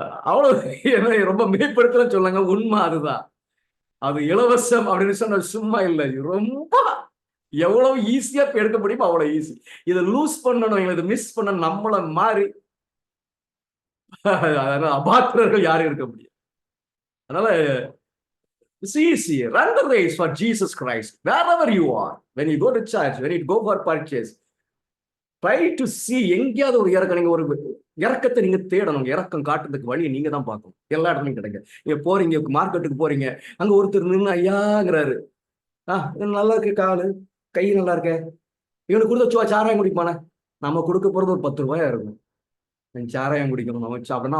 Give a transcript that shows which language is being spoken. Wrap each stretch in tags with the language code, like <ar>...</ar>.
<ta>அவ்வளவு என்ன ரொம்ப மேம்படுத்தலாம் சொல்லாங்க. உண்மை அதுதான். அது இலவசம் அப்படின்னு சொன்ன சும்மா இல்லை. ரொம்ப எவ்வளவு ஈஸியா எடுக்க முடியுமோ அவ்வளவு ஈஸி. இதை லூஸ் பண்ணணும், இதை மிஸ் பண்ண நம்மள மாறி அபாத்திரர்கள் யாரும் இருக்க முடியும்.</ta> <en>அதனால it's easy. Run the race for Jesus Christ wherever you are. When you go to church, when you go for purchase, try to see</en> <ta>எங்கேயாவது ஒரு இறக்கம். நீங்க ஒரு இறக்கத்தை நீங்க தேடணும். இறக்கம் காட்டுறதுக்கு வழியை நீங்க தான் பார்க்கணும். எல்லா இடத்துலையும் கிடைக்க. நீங்க போறீங்க, மார்க்கெட்டுக்கு போறீங்க, அங்க ஒருத்தர் நின்று ஐயாங்கிறாரு. நல்லா இருக்கு, காலு கை நல்லா இருக்க, இவனுக்கு கொடுத்த சாராயம் குடிப்பானே. நம்ம கொடுக்க போறது ஒரு 10 ரூபாயா இருக்கும். சாராயம் குடிக்கணும், நம்ம சாப்பிடணும்.</ta>